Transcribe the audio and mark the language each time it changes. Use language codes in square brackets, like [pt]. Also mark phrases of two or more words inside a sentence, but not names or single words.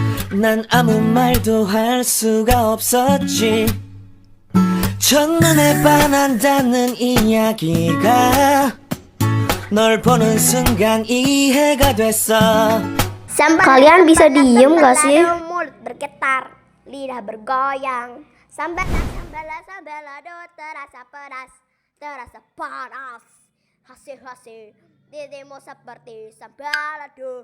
[ko] 난 아무 말도 할 수가 없었지. 첫눈에 반한다는 이야기가 널 보는 순간 이해가 됐어. [id] Kalian bisa diem gak sih? Mulut bergetar, lidah bergoyang. Sambalado terasa pedas, terasa panas. Hasil dirimu seperti sambalado.